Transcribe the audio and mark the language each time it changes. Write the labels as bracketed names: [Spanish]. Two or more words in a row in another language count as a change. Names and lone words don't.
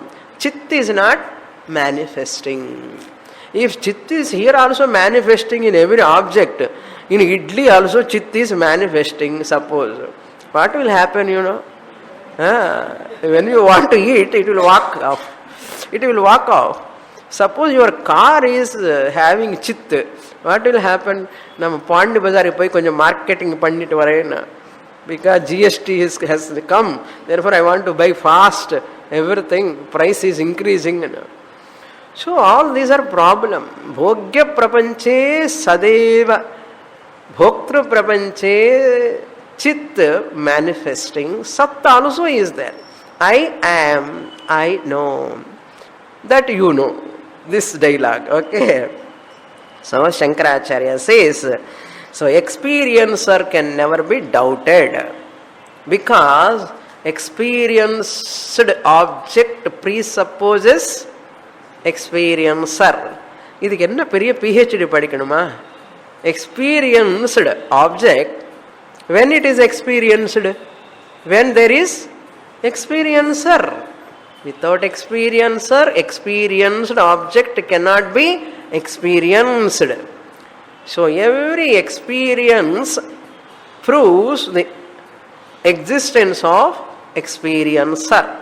[English] Chit is not manifesting. If Chit is here also manifesting in every object, In idli also chit is manifesting, suppose. What will happen, when you want to eat, it will walk off. It will walk off. Suppose your car is having chit, what will happen? [Tamil] Nam Pandi Bazar poi konjam marketing pandit varayena. [English] Because GST has come, therefore I want to buy fast. Everything, price is increasing. So all these are problem. [Sanskrit] भोग्य प्रपञ्चे सदेव. भोक्तृ प्रपञ्चे [English] chit manifesting. Satta also is there. I am, I know. That you know. This dialogue, okay. So Shankaracharya says, so experiencer can never be doubted because experienced object presupposes experiencer. [Tamil] இதுக்கு என்ன பெரிய PhD படிக்கணுமா? [English] Experienced object, when it is experienced, when there is experiencer. Without experiencer, experienced object cannot be experienced. So every experience proves the existence of experiencer.